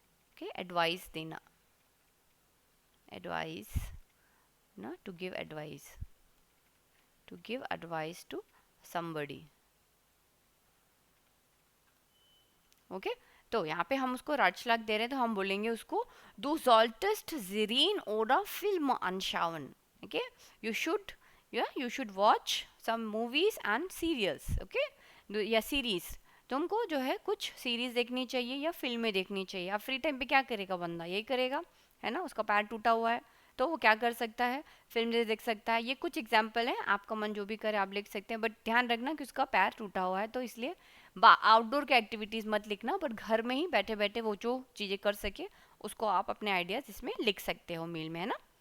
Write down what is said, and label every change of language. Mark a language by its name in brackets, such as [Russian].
[Hindi] Okay, advice देना, advice ना, [English] To give advice, to give advice to somebody। [Hindi] Okay, तो यहाँ पे हम उसको राटशलाग दे रहे हैं तो हम बोलेंगे उसको [German] du solltest Serien oder Filme anschauen। [English] Okay, you should, you should watch some movies and serials। [Hindi] Okay, या सीरीज, तुमको जो है कुछ सीरीज देखनी चाहिए या फिल्में देखनी चाहिए। अब फ्री टाइम पे क्या करेगा बंदा, यही करेगा, है ना। उसका पैर टूटा हुआ है तो वो क्या कर सकता है, फिल्म देख सकता है। ये कुछ एग्जाम्पल है, आपका मन जो भी करे आप लिख सकते हैं, बट ध्यान रखना कि उसका पैर टूटा हुआ है तो इसलिए आउटडोर के एक्टिविटीज़ मत लिखना, बट घर में ही बैठे बैठे वो जो चीज़ें कर सके उसको आप अपने आइडियाज़ इसमें लिख सकते हो मेल में, है ना।